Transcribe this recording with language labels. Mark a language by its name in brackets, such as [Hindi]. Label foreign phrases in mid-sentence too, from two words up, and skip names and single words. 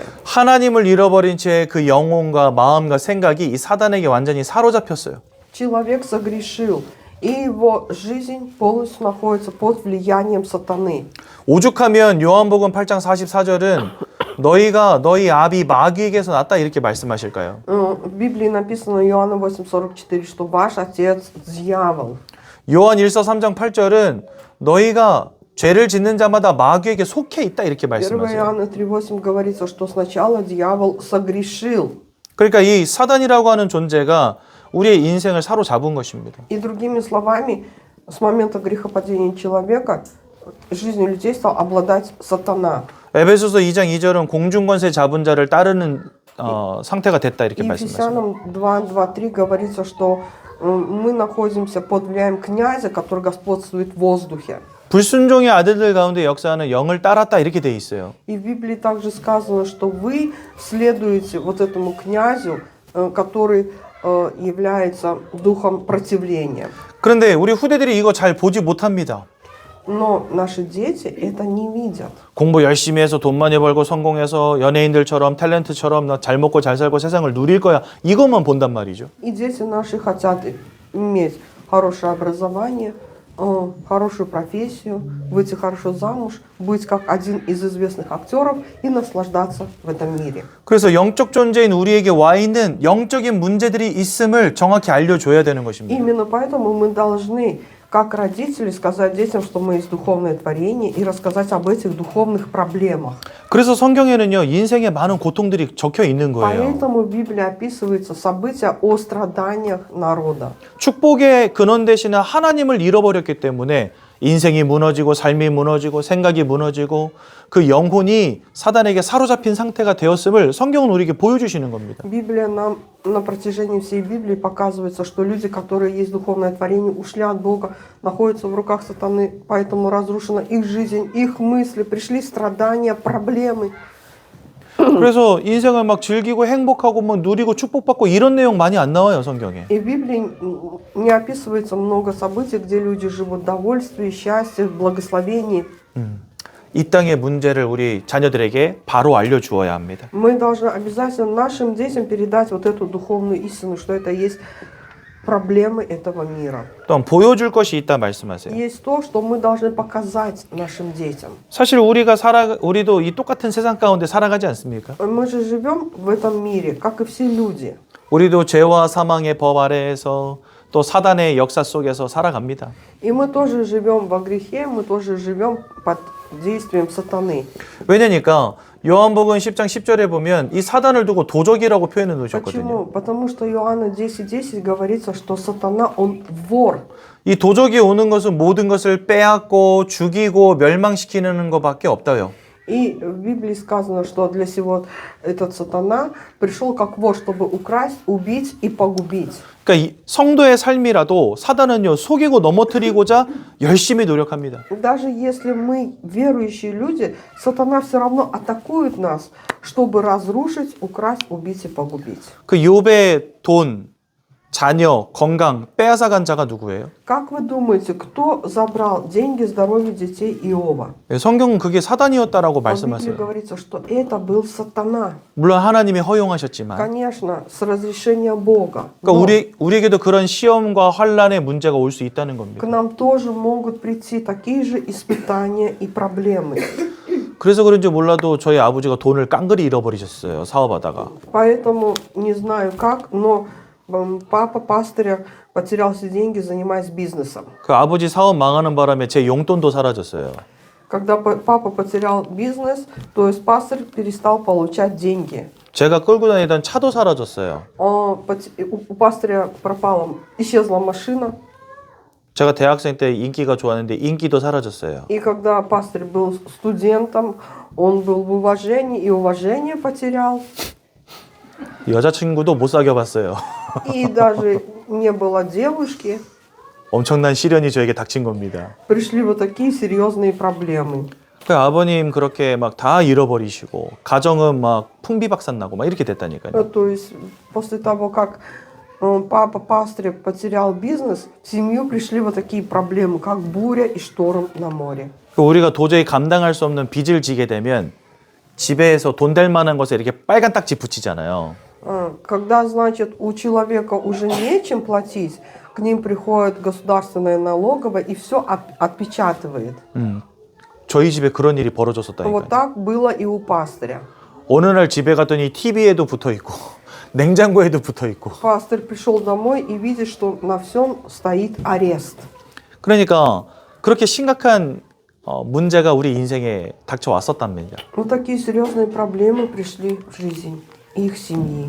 [Korean] 하나님을 잃어버린 채 그 영혼과 마음과 생각이 이 사단에게 완전히 사로잡혔어요. [Russian] Человек согрешил, и его жизнь полностью находится под влиянием сатаны. [Korean] 오죽하면 요한복음 8장 44절은 너희가 너희 아비 마귀에게서 났다 이렇게 말씀하실까요? [Russian] В Библии написано Иоанна 8:44, что ваш отец дьявол. [Korean] 요한 1서 3장 8절은 너희가 죄를 짓는 자마다 마귀에게 속해 있다 이렇게 1 말씀하세요. [Russian] Иоанна 3:8 говорится, что сначала дьявол согрешил. [Korean] 그러니까 이 사단이라고 하는 존재가 우리의 인생을 사로잡은 것입니다. [Russian] И другими словами, с момента грехопадения человека жизнью людей стал обладать сатана. [Korean] 에베소서 2장 2절은 공중권세 잡은 자를 따르는 상태가 됐다 이렇게 И 말씀하십니다. [Russian] Ефесянам 2:3 говорится, что мы находимся под влиянием князя, который господствует в воздухе. [Korean] 불순종의 아들들 가운데 역사하는 영을 따랐다 이렇게 돼 있어요. [Russian] И в Библии также сказано, что вы следуете вот этому князю, который является духом противления. [Korean] 그런데 우리 후대들이 이거 잘 보지 못합니다. [Russian] Но наши дети это не видят. [Korean] 공부 열심히 해서 돈 많이 벌고 성공해서 연예인들처럼 탤런트처럼 나 잘 먹고 잘 살고 세상을 누릴 거야. 이것만 본단 말이죠. [Russian] И дети наши хотят иметь хорошее образование, хорошую профессию, выйти хорошо замуж, быть как один из известных актеров и наслаждаться в этом мире. [Korean] 그래서 영적 존재인 우리에게 와 있는 영적인 문제들이 있음을 정확히 알려줘야 되는 것입니다. [Russian] Именно поэтому мы должны, как родители, сказать детям, что мы есть духовное творение, и рассказать об этих духовных проблемах. [Korean] 그래서 성경에는요 인생에 많은 고통들이 적혀 있는 거예요. [Russian] Поэтому в Библии описываются события о страданиях народа. [Korean] 축복의 근원 되시는 하나님을 잃어버렸기 때문에 인생이 무너지고 삶이 무너지고 생각이 무너지고 그 영혼이 사단에게 사로잡힌 상태가 되었음을 성경은 우리에게 보여주시는 겁니다. [Russian] Библия нам на протяжении всей Библии показывается, что люди, которые есть духовное творение, ушли от Бога, находятся в руках сатаны, поэтому разрушена их жизнь, их мысли, пришли страдания, проблемы. [Korean] 그래서 인생을 막 즐기고 행복하고 막 누리고 축복받고 이런 내용 많이 안 나와요 성경에. [Russian] И в Библии не описывается много событий, где люди живут в довольстве, счастье, в благословении. [Korean] 이 땅의 문제를 우리 자녀들에게 바로 알려주어야 합니다. [Russian] Мы должны обязательно нашим детям передать вот эту духовную истину, что это есть проблемы этого мира. [Korean] 또한 보여줄 것이 있다 말씀하세요. [Russian] Есть то, что мы должны показать нашим детям. [Korean] 사실 우리도 이 똑같은 세상 가운데 살아가지 않습니까? [Russian] Мы же живем в этом мире, как и все люди. [Korean] 우리도 죄와 사망의 법 아래에서 또 사단의 역사 속에서 살아갑니다. [Russian] И мы тоже живем во грехе, мы тоже живем под действием сатаны. [Korean] 왜냐니까 요한복음 10장 10절에 보면 이 사단을 두고 도적이라고 표현해 놓으셨거든요. [Russian] Почему? Потому что Иоанна 10:10 говорится, что сатана, он вор. [Korean] 이 도적이 오는 것은 모든 것을 빼앗고 죽이고 멸망시키는 것밖에 없다요. [Russian] И в Библии сказано, что для сего этот сатана пришел как вор, чтобы украсть, убить и погубить. [Korean] 그러니까 이 성도의 삶이라도 사단은요 속이고 넘어뜨리고자 열심히 노력합니다. [Russian] Даже если мы верующие люди, сатана все равно атакует нас, чтобы разрушить, украсть, убить и погубить. [Korean] 그 욥의 돈, 자녀, 건강 빼앗아간 자가 누구예요? [Russian] Как вы думаете, кто забрал деньги, здоровье детей Иова? [Korean] 성경은 그게 사단이었다라고 [Russian] В Библии [Korean] 말씀하세요. [Russian] говорится, что это был сатана. [Korean] 물론 하나님이 허용하셨지만 [Russian] Конечно, с разрешения Бога. [Korean] 그러니까 Но 우리에게도 그런 시험과 환란의 문제가 올 수 있다는 к 겁니다. [Russian] нам тоже могут прийти такие же испытания и проблемы. [Korean] 그래서 그런지 몰라도 저희 아버지가 돈을 깡그리 잃어버리셨어요. 사업하다가. [Russian] Поэтому не знаю как, но папа пастыря потерял все деньги, занимаясь бизнесом. [Korean] 그 아버지 사업 망하는 바람에 제 용돈도 사라졌어요. [Russian] Когда папа потерял бизнес, то есть пастырь перестал получать деньги. [Korean] 제가 끌고 다니던 차도 사라졌어요. [Russian] У пастыря исчезла машина. [Korean] 제가 대학생 때 인기가 좋았는데 인기도 사라졌어요. [Russian] И когда пастырь был студентом, он был в уважении, и уважение потерял. [Korean] 여자친구도 못 사귀어봤어요. [Russian] И даже не было девушки. [Korean] 엄청난 시련이 저에게 닥친 겁니다. [Russian] Пришли вот такие серьезные проблемы. [Korean] 그 아버님 그렇게 막 다 잃어버리시고 가정은 막 풍비박산 나고 막 이렇게 됐다니까요. [Russian] То есть после того, как папа Пастрик потерял бизнес, в семью пришли вот такие проблемы, как буря и шторм на море. [Korean] 우리가 도저히 감당할 수 없는 빚을 지게 되면 집에서 돈 될 만한 것에 이렇게 빨간 딱지 붙이잖아요. [Russian] Когда, значит, у человека уже нечем платить, к ним приходит государственная налоговая и все отпечатывает. [Korean] 저희 집에 그런 일이 Вот 벌어졌었다니까요. [Russian] так было и у пастыря. [Korean] 어느 날 집에 갔더니 TV에도 붙어 있고 냉장고에도 붙어 있고. [Russian] Пастырь пришел домой и видит, что на всем стоит арест. [Korean] 그러니까 그렇게 심각한 문제가 우리 인생에 닥쳐왔었답니다. [Russian] Вот такие серьезные проблемы пришли в жизнь их семьи.